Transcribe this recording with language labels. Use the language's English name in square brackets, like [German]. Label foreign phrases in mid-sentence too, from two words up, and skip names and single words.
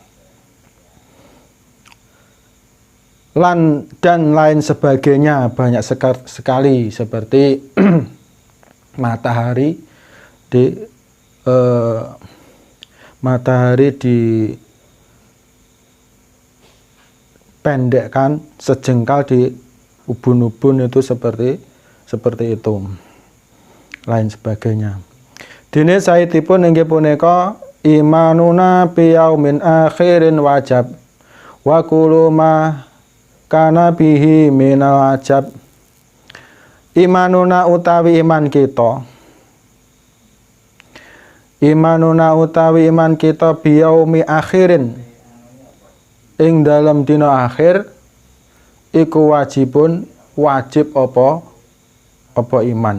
[Indonesian] Dan lain sebagainya banyak sekali seperti matahari dipendekkan sejengkal di ubun-ubun, itu seperti itu. Lain sebagainya. [Javanese] Dene saitipun inggih punika [Arabic] إيماننا بيوم آخر واجب وكل ما كان به من العجب. [Javanese] Imanuna utawi [Indonesian] iman kita, [Javanese] imanuna utawi [Indonesian] iman kita [Arabic] بيوم آخر [Javanese] ing dalam dina akhir iku wajib apa iman.